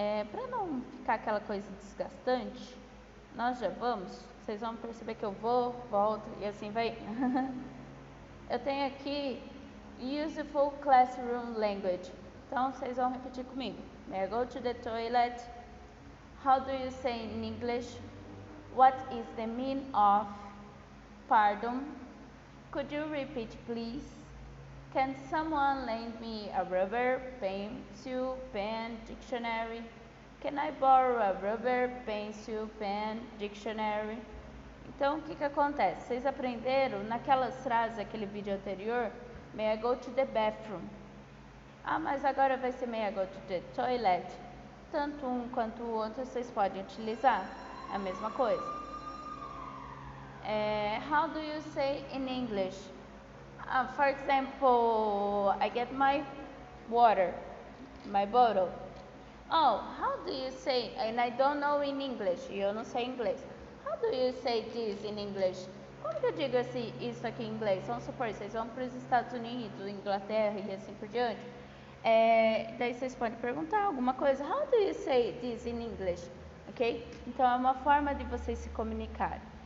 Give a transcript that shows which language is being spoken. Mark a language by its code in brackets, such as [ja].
[pt] Para não ficar aquela coisa desgastante, nós já vamos. Vocês vão perceber que eu vou, volto e assim vai. Eu tenho aqui [en] useful classroom language. [pt] Então vocês vão repetir comigo. [en] May I go to the toilet? How do you say in English? What is the meaning of pardon? Could you repeat, please? Can someone lend me a rubber, pencil, pen, dictionary? Can I borrow a rubber, pencil, pen, dictionary? [pt] Então, o que acontece? Vocês aprenderam naquelas frases, aquele vídeo anterior, [en] may I go to the bathroom? [pt] Ah, mas agora vai ser [en] may I go to the toilet? [pt] Tanto um quanto o outro vocês podem utilizar, é a mesma coisa. [en] How do you say in English? For example, I get my water, my bottle. Oh, how do you say, and I don't know in English, [pt] e eu não sei inglês. [en] How do you say this in English? [pt] Como que eu digo assim, isso aqui em inglês? Vamos supor, vocês vão para os Estados Unidos, Inglaterra e assim por diante. Daí vocês podem perguntar alguma coisa. [en] How do you say this in English? Ok? [pt] Então é uma forma de vocês se comunicarem.